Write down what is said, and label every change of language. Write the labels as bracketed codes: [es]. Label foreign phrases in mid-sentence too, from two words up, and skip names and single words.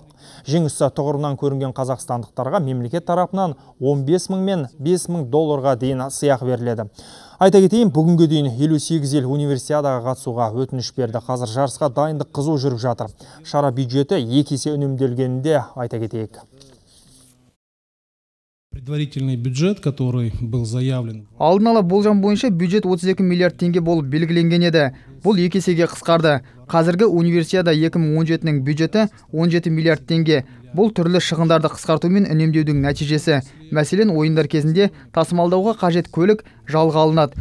[kk] Жеңісі тұғырынан көрінген қазақстандықтарға мемлекет тарапынан 15 мың мен 5 мың долларға дейін сыйақы беріледі. Айта кетейін, бүгінге дейін 58 ел универсиадаға қатысуға өтініш берді. Қазір жарысқа дайындық қызу жүріп жатыр. Шара бюджеті 2 есе үнемделгенінде айта кетейік. [ru] Предварительный бюджет, который был заявлен. [kk] Алдын ала болжам бойынша бюджет 32 миллиард теңге болып белгіленген еді. Бұл 2 есеге қысқарды. Қазіргі универсиада 2017-нің бюджеті 17 миллиард теңге. Бұл түрлі шығындарды қысқартумен үнемдеудің нәтижесі. Мәселен, ойындар кезінде тасымалдауға қажет көлік жалға алынады.